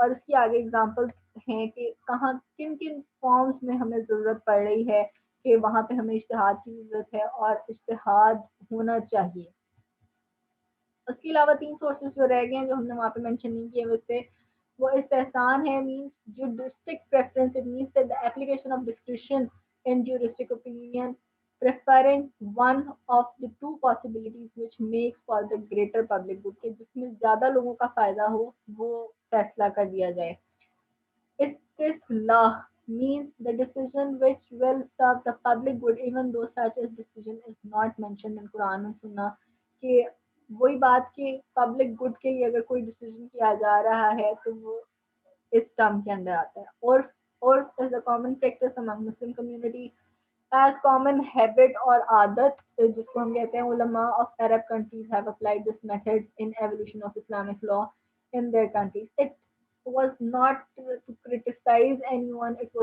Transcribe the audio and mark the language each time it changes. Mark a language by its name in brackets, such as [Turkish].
[Urdu] اور اس کی آگے اگزامپل ہیں کہ کہاں کن کن فارمز میں ہمیں ضرورت پڑ رہی ہے کہ وہاں پہ ہمیں اشتہاد کی ضرورت ہے اور اشتہاد ہونا چاہیے. اس کے علاوہ 3 سورسز جو رہ گئے ہیں جو ہم نے وہاں پہ مینشن نہیں کیے ہوئے تھے، وہ استحسان ہے، [English] Means juristic preference. It means that the application of discretion in juristic opinion, preferring one of the two possibilities which makes for the greater public good. [Urdu] کہ جس میں زیادہ لوگوں کا فائدہ ہو وہ فیصلہ کر دیا جائے. [English] Istislah means the decision which will serve the public good even though such a decision is not mentioned in Quran and Sunnah. [Urdu] کہ وہی بات کہ پبلک گڈ کے لیے اگر کوئی ڈیسیزن کیا جا رہا ہے تو وہ اس ٹرم کے اندر آتا ہے. [English] اور as a common practice among Muslim community, as common habit اور [Urdu] عادت جس کو ہم کہتے ہیں، [English] علماء of Arab countries have applied this method in evolution of Islamic law in their countries. It was not to criticize anyone.